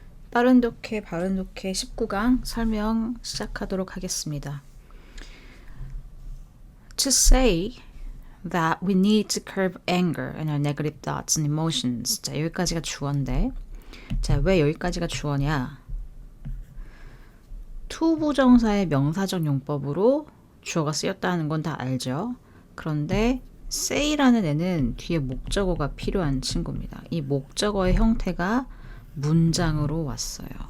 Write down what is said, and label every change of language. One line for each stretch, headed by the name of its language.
Korean: 빠른 독해, 바른 독해 19강 설명 시작하도록 하겠습니다.
English: To say that we need to curb anger and our negative thoughts and emotions.
Korean: 자, 여기까지가 주어인데, 자, 왜 여기까지가 주어냐? 투부정사의 명사적 용법으로 주어가 쓰였다는 건 다 알죠? 그런데 say라는 애는 뒤에 목적어가 필요한 친구입니다. 이 목적어의 형태가 문장으로 왔어요.